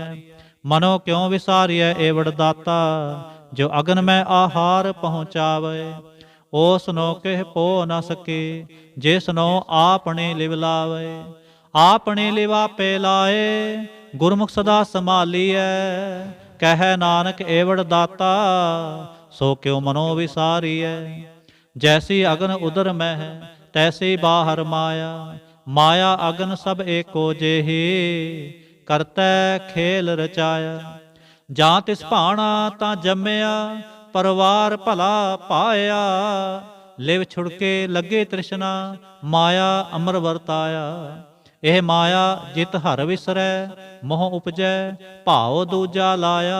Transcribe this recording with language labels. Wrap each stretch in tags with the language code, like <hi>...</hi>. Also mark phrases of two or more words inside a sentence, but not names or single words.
<pa>ਮਨੋ ਕਿਉ ਵਿਸਾਰੀਐ ਏਵੜ ਦਾਤਾ ਜੋ ਅਗਨ ਮੈਂ ਆਹਾਰ ਪਹੁੰਚਾਵੇ। ਓਸਨੋ ਕਹਿ ਪੋ ਨ ਸਕੇ ਜਿਸਨੋ ਆਪਣੇ ਲਿਵ ਲਾਵੇ। ਆਪਣੇ ਲਿਵ ਆਪੇ ਲਾਏ ਗੁਰਮੁਖ ਸਦਾ ਸੰਭਾਲੀਐ। ਕਹਿ ਨਾਨਕ ਏਵੜ ਦਾਤਾ ਸੋ ਕਿਉਂ ਮਨੋ ਵਿਸਾਰੀਐ। ਜੈਸੀ ਅਗਨ ਉਦਰ ਮੈਂ ਹੈ ਤੈਸੀ ਬਾਹਰ ਮਾਇਆ, ਮਾਇਆ ਅਗਨ ਸਭ ਏਕੋ ਜੇਹੀ, ਕਰਤੈ ਖੇਲ ਰਚਾਇਆ। ਜਾਂ ਤਿਸ ਭਾਣਾ ਤਾਂ ਜੰਮਿਆ, ਪਰਵਾਰ ਭਲਾ ਪਾਇਆ, ਲਿਵ ਛੁੜਕੇ ਲੱਗੇ ਤ੍ਰਿਸ਼ਨਾ, ਮਾਇਆ ਅਮਰ ਵਰਤਾਇਆ। ਇਹ ਮਾਇਆ ਜਿਤ ਹਰ ਵਿਸਰੈ, ਮੋਹ ਉਪਜੈ ਭਾਉ ਦੂਜਾ ਲਾਇਆ।</pa>